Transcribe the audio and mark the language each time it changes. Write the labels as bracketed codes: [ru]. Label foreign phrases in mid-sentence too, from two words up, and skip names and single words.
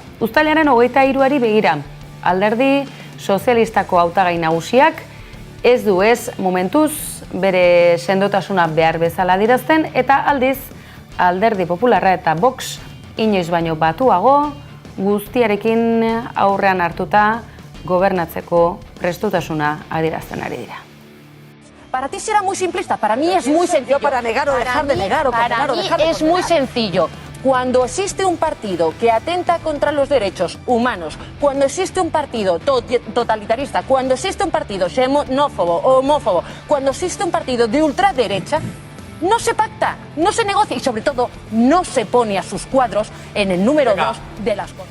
[eu] Uztailaren 23ari begira, alderdi sozialistako hautagai nagusiak ez du ez momentuz bere sendotasuna behar bezala adierazten eta aldiz Alderdi Popularra eta Vox inoiz baino batuago guztiarekin aurrean hartuta gobernatzeko prestutasuna adierazten ari dira. [es] Para ti será muy simplista, para mí es muy sencillo. Para negar o dejar de negar o condenar o dejar de es muy sencillo. Cuando existe un partido que atenta contra los derechos humanos, cuando existe un partido totalitarista, cuando existe un partido xenófobo o homófobo, cuando existe un partido de ultraderecha, no se pacta, no se negocia y sobre todo no se pone a sus cuadros en el número 2 de las cosas.